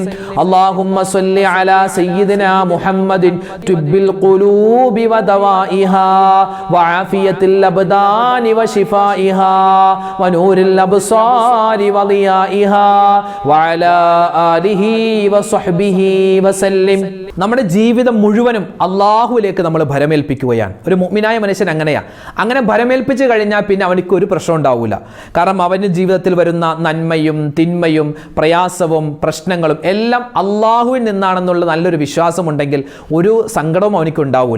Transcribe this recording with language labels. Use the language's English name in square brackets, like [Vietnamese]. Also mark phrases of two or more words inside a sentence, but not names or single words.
[Arabic] اللهم صل على سيدنا محمد طب القلوب ودوائها وعافية الأبدان وشفائها ونور الأبصار وضيائها وعلى آله وصحبه وسلم. [Malayalam] നമ്മുടെ ജീവിതം മുഴുവനും അള്ളാഹുവിലേക്ക് നമ്മൾ ഭരമേൽപ്പിക്കുകയാണ്. ഒരു മുഅ്മിനായ മനുഷ്യൻ അങ്ങനെ ഭരമേൽപ്പിച്ച് കഴിഞ്ഞാൽ പിന്നെ അവനിക്ക് ഒരു പ്രശ്നം ഉണ്ടാവില്ല. കാരണം അവൻ്റെ ജീവിതത്തിൽ വരുന്ന നന്മയും തിന്മയും പ്രയാസവും പ്രശ്നങ്ങളും എല്ലാം അള്ളാഹുവിൽ നിന്നാണെന്നുള്ള നല്ലൊരു വിശ്വാസമുണ്ടെങ്കിൽ ഒരു സങ്കടവും അവനിക്ക് ഉണ്ടാവില്ല.